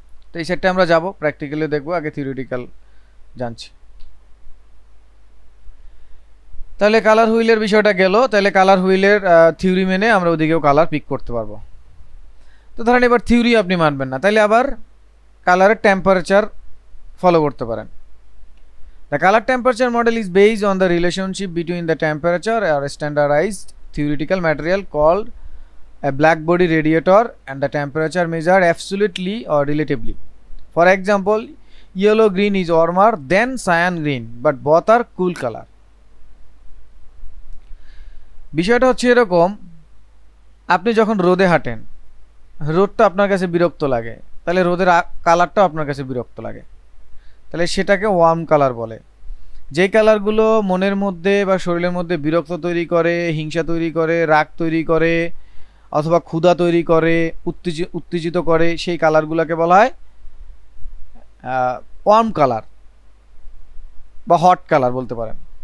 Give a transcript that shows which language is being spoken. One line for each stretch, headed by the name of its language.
Bangla: তো এই সেটটা আমরা যাব, প্র্যাকটিক্যালি দেখবো, আগে থিওরিটিক্যাল জানছি। তাহলে কালার হুইলের বিষয়টা গেল। তাহলে কালার হুইলের থিওরি মেনে আমরা ওদিকেও কালার পিক করতে পারবো। তো ধরেন এবার থিওরি আপনি মানবেন না, তাহলে আবার কালারের টেম্পারেচার ফলো করতে পারেন।
English: The color temperature model is based on the relationship between the temperature or a standardized theoretical material called a black body radiator and the temperature measured absolutely or relatively. For example, yellow green is warmer than cyan green, but both are cool color.
Bangla: বিষয়টা হচ্ছে এরকম, আপনি যখন রোদে হাঁটেন, রোদটা আপনার কাছে বিরক্ত লাগে, তাহলে রোদের কালারটাও আপনার কাছে বিরক্ত লাগে, তাহলে সেটাকে ওয়ার্ম কালার বলে। যে কালারগুলো মনের মধ্যে বা শরীরের মধ্যে বিরক্ত তৈরি করে, হিংসা তৈরি করে, রাগ তৈরি করে, অথবা ক্ষুধা তৈরি করে, উত্তেজিত করে, সেই কালারগুলোকে বলা হয় ওয়ার্ম কালার বা হট কালার বলতে পারেন।